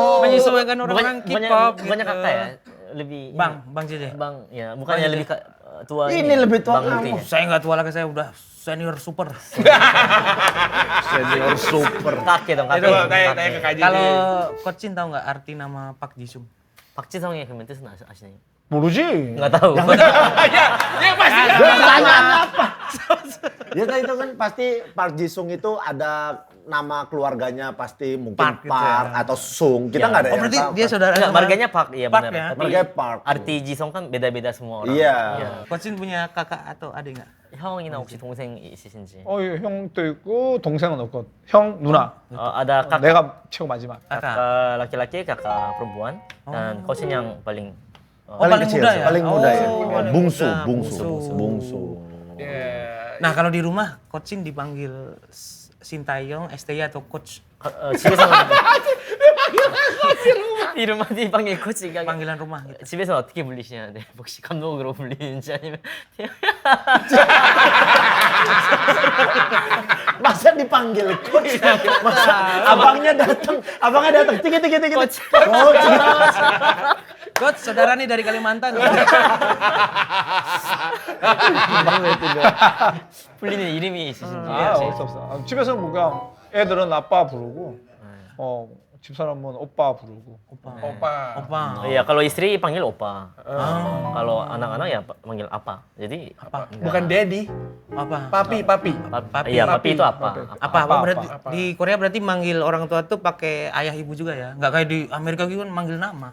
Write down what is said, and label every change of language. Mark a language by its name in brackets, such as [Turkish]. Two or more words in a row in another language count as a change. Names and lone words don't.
[Indonesian] Menyesuaikan orang K-pop Bukannya gitu. kakak ya? Lebih Bang Jiji. Bang ya, bukannya lebih tua Ini lebih tua Bang kamu. Lutfi ya? Saya nggak tua lagi, saya udah senior super. Senior super. Kakek dong, kakek. Coba tanya ke Kak Jiji. Kalau Coach Jin tahu nggak arti nama Park Jisung? [Korean] 박지성의 그러면 뜻은 아시나요? 모르지. [Indonesian] Nggak tahu. Ya pasti. Tanya apa? Ya kan itu kan pasti Park Jisung itu ada nama keluarganya pasti mungkin Park Park, gitu ya. atau Sung. Kita nggak ada Oh yang berarti tahu. dia saudara Enggak, sama- marganya Park, iya Park benar. ya? Tapi Marganya Park. arti Jisung kan beda-beda semua orang. Iya. Coach Shin punya kakak atau adik nggak? [Korean] 형이나 혹시 동생 있으신지? 형도 있고 동생은 없고 형 누나. [Indonesian] ada kakak, [Korean] 내가 최고 마지막. [Indonesian] kakak laki-laki, kakak perempuan, dan coaching yang paling Paling paling kecil muda sih, ya? paling muda ya. Oh, paling Bungsu, muda, bungsu. Iya. Nah kalau di rumah Coach Shin dipanggil Sintayong, STY atau Coach? [Korean] 집에서 이 [Indonesian] rumah dipanggil coach [Korean] 그러니까 [Indonesian] Panggilan rumah gitu. [Korean] 집에서 어떻게 불리시냐? 네, 혹시 감독으로 불리는지 아니면 [Indonesian] Masa dipanggil coach? Masa abangnya datang, tiga. Coach. Coach, saudara nih dari Kalimantan. [Korean] 불리는 이름이 있으신지? 없어. 집에서 뭔가 애들은 아빠 부르고, 집사람은 오빠 부르고. [Indonesian] Opa. Opa. Iya, kalau istri panggil opa. Kalau anak-anak ya panggil apa. Jadi Apa? Bukan daddy, Apa? papi. Papi. Iya, papi itu apa? Apa berarti di Korea berarti manggil orang tua tuh pakai ayah ibu juga ya? Nggak kayak di Amerika gitu kan manggil nama.